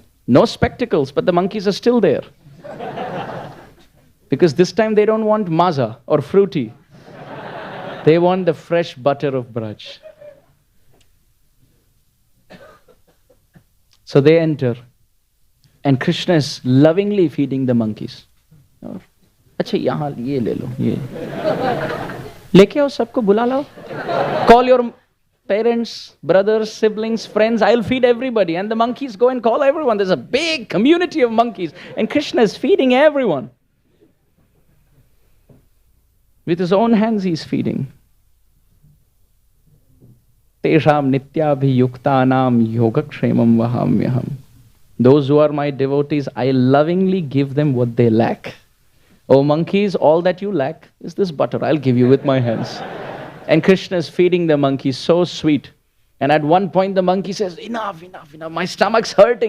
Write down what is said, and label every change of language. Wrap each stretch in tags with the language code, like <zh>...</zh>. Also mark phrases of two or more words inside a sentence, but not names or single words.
<en>No spectacles, but the monkeys are still there. Because this time they don't want maza or fruity. They want the fresh butter of Braj. So they enter, and Krishna is lovingly feeding the monkeys.</en> <hi>Acha, yahan ye le lo, ye. Leke aao, sabko bula lao.</hi> <en>Call your parents, brothers, siblings, friends. I'll feed everybody. And the monkeys go and call everyone. There's a big community of monkeys, and Krishna is feeding everyone. With his own hands, he's feeding.</en> <sa>Tesham nityabhiyuktanam yogakshemam vahamyaham.</sa> <en>Those who are my devotees, I lovingly give them what they lack. Oh monkeys, all that you lack is this butter. I'll give you with my hands. And Krishna is feeding the monkeys, so sweet. And at one point the monkey says, enough, enough, enough. My stomach's hurting.</en>